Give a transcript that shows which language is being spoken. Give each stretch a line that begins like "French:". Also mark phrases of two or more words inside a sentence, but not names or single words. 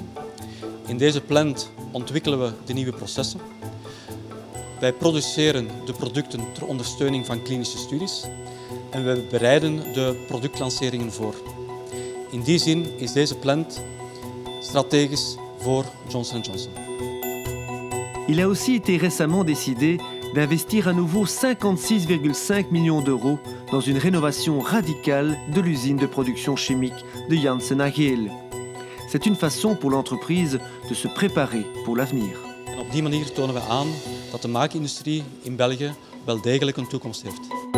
Dutch: In deze plant ontwikkelen we de nieuwe processen. Wij produceren de producten ter ondersteuning van klinische studies en we bereiden de productlanceringen voor. In die zin is deze plant strategisch voor Johnson & Johnson.
French: Il a aussi été récemment décidé d'investir à nouveau 56,5 millions d'euros dans une rénovation radicale de l'usine de production chimique de Janssen à Geel. C'est une façon pour l'entreprise de se préparer pour l'avenir.
Dutch: En op die manier tonen we aan dat de maakindustrie in België wel degelijk een toekomst heeft.